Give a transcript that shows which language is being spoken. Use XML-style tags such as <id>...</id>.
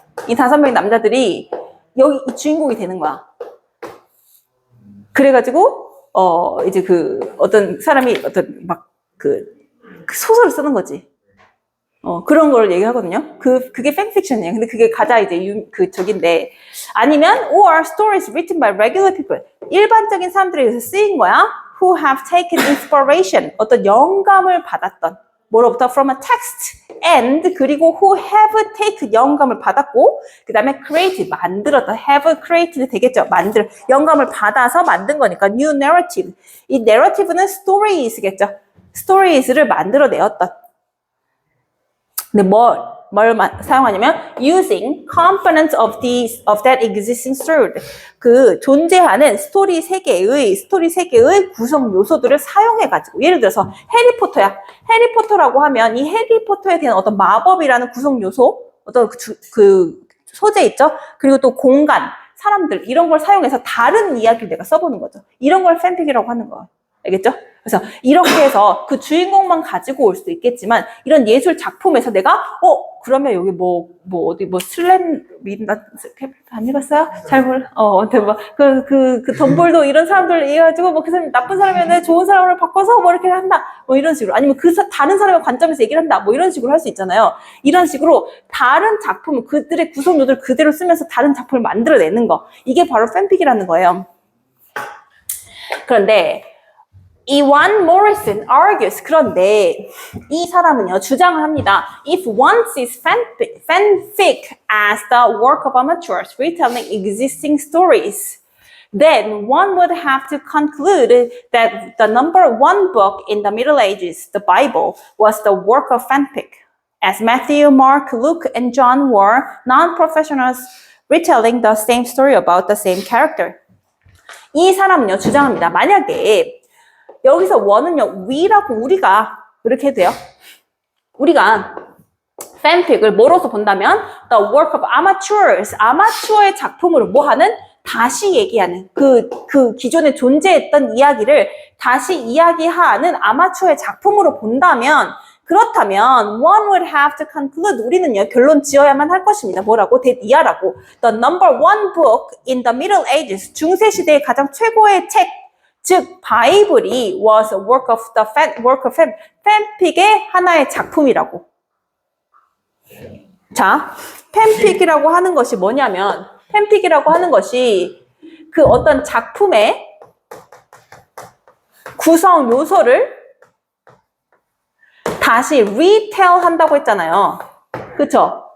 <ko>이 5명의 남자들이 여기 이 주인공이 되는 거야. 그래가지고, 이제 어떤 사람이 그 소설을 쓰는 거지. 그런 걸 얘기하거든요. 그게 팬픽션이에요. 근데 그게 가장 이제 저긴데. 아니면,</ko> <en>or stories written by regular people.</en> <ko>일반적인 사람들에 의해서 쓰인 거야.</ko> <en>Who have taken inspiration.</en> <ko>어떤 영감을 받았던. 뭐로부터?</ko> <en>From a text.</en> <ko>And, 그리고</ko> <en>who have taken</en> <ko>영감을 받았고, 그 다음에 create, 만들었다.</ko> <en>have created</en> <ko>되겠죠. 영감을 받아서 만든 거니까.</ko> <en>new narrative.</en> <ko>이 narrative는 stories겠죠. stories를 만들어내었던. 근데 뭘 사용하냐면</ko> <en>using components of that existing story.</en> <ko>그 존재하는 스토리 세계의 구성 요소들을 사용해가지고, 예를 들어서 해리포터야. 해리포터라고 하면 이 해리포터에 대한 어떤 마법이라는 구성 요소, 어떤 그 소재 있죠? 그리고 또 공간, 사람들, 이런 걸 사용해서 다른 이야기를 내가 써보는 거죠. 이런 걸 팬픽이라고 하는 거예요. 알겠죠? 그래서 이렇게 해서 그 주인공만 가지고 올 수도 있겠지만, 이런 예술 작품에서 내가 그러면 여기 어디 슬램 나 안 읽었어요? 잘 몰라. 대박. 그 덤볼도 이런 사람들 얘기해가지고 그 사람 나쁜 사람이었는데 좋은 사람으로 바꿔서 이렇게 한다. 이런 식으로. 아니면 다른 사람의 관점에서 얘기를 한다. 이런 식으로 할 수 있잖아요. 이런 식으로 다른 작품, 그들의 구성 요소를 그대로 쓰면서 다른 작품을 만들어내는 거. 이게 바로 팬픽이라는 거예요. 그런데 이완 모리슨</ko> <en>argues.</en> <ko>그런데 이 사람은요, 주장을 합니다.</ko> <en>If one sees fanfic as the work of amateurs retelling existing stories, then one would have to conclude that the number one book in the Middle Ages, the Bible, was the work of fanfic, as Matthew, Mark, Luke, and John were non-professionals retelling the same story about the same character.</en> <ko>이 사람은요, 주장합니다. 만약에 여기서 원은요, we라고 우리가 이렇게 해도 돼요. 우리가 팬픽을 뭐로서 본다면</ko> <en>the work of amateurs,</en> <ko>아마추어의 작품으로 뭐하는? 다시 얘기하는 그 기존에 존재했던 이야기를 다시 이야기하는 아마추어의 작품으로 본다면, 그렇다면</ko> <en>one would have to conclude,</en> <ko>우리는요 결론 지어야만 할 것입니다. 뭐라고? 이하라고.</ko> <en>The number one book in the Middle Ages,</en> <ko>중세 시대의 가장 최고의 책,</ko> <en>즉 바이블이 was a work of</en> <ko>팬픽의 하나의 작품이라고. 자, 팬픽이라고 하는 것이 뭐냐면, 팬픽이라고 하는 것이 그 어떤 작품의 구성 요소를 다시 retell 한다고 했잖아요. 그쵸?</ko>